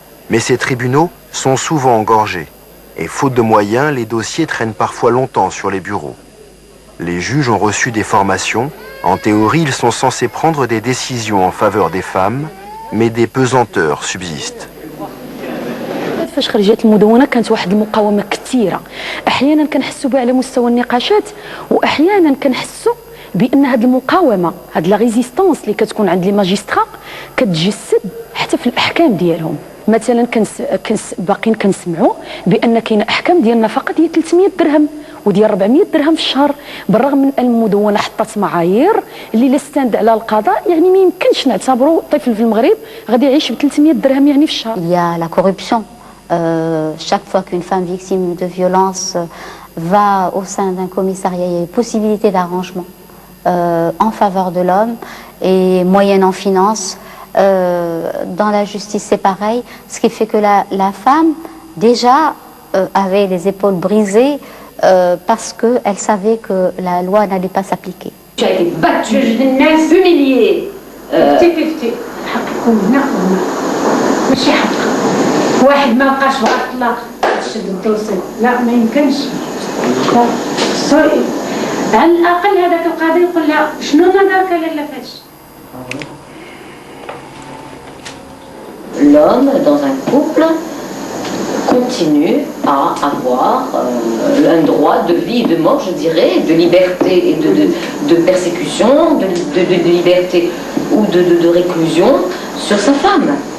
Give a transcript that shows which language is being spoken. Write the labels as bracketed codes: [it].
[fr] Mais ces tribunaux sont souvent engorgés. Et faute de moyens, les dossiers traînent parfois longtemps sur les bureaux. Les juges ont reçu des formations. En théorie, ils sont censés prendre des décisions en faveur des femmes, mais des pesanteurs subsistent. [ar] فاش خرجت المدونه كانت واحد المقاومه كثيره احيانا كنحسوا بها على مستوى النقاشات واحيانا كنحسوا بان هذه المقاومه هذه [fr] لا ريزيستانس [ar] اللي كتكون عند [fr] لي ماجسترا [ar] كتجسد حتى في الاحكام ديالهم. مثلا باقيين كنسمعوا بان كاينه احكام ديال النفقه ديال 300 درهم وديال 400 درهم في الشهر، بالرغم من ان المدونه حطت معايير اللي لا ستاند على القضاء، يعني ما يمكنش نعتبروا طفل في المغرب غادي يعيش ب 300 درهم يعني في الشهر. [fr] Il y a la corruption. Chaque fois qu'une femme victime de violence va au sein d'un commissariat, il y a une possibilité d'arrangement en faveur de l'homme et moyennant finance. Dans la justice, c'est pareil, ce qui fait que la femme, déjà, avait les épaules brisées parce qu'elle savait que la loi n'allait pas s'appliquer. Tu as été battue, humiliée. [ar] واحد ما بقاش بغا الطلاق شد الدوسي، لا ما يمكنش. على الاقل هذاك القاضي يقول لها شنو نظرك لاله فاش. [fr] L'homme dans un couple continue à avoir un droit de vie et de mort, je dirais, de liberté et de persécution, de liberté ou de réclusion sur sa femme.